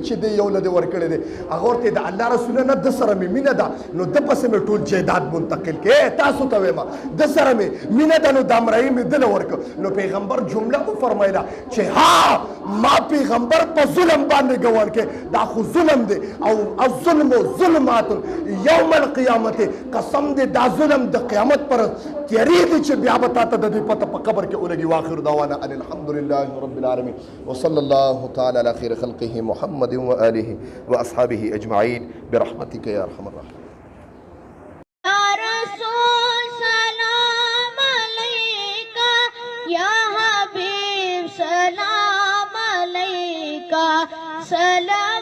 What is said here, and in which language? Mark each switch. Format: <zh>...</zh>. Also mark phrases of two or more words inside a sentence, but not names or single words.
<ps>چې دی یو له دې ورکړی دی هغه ورته د الله رسوله نه ده سره مې مینه ده نو ده پسې مې ټول جایداد منتقل کړې تاسو ته وایم ده سره مې مینه ده نو دا مرعي مې ده له ورکړ نو پیغمبر جمله وفرمایله چې ها ما پیغمبر په ظلم باندې ګوان کې دا خو ظلم دی او</ps> <ar>الظلم ظلمات یوم القیامت</ar> <ps>قسم دې دا ظلم د قیامت پر تیارېږي چې بیا به تا ته د دې پته په قبر کې ولګي</ps> <ar>واخر دعوانا ان الحمد لله رب العالمین وصلی الله تعالی علی خیر خلقه محمد وآله واصحابه اجمعین برحمتک یا ارحم الراحمین یا رسول سلام علیکہ یا حبیب سلام علیکہ سلام</ar>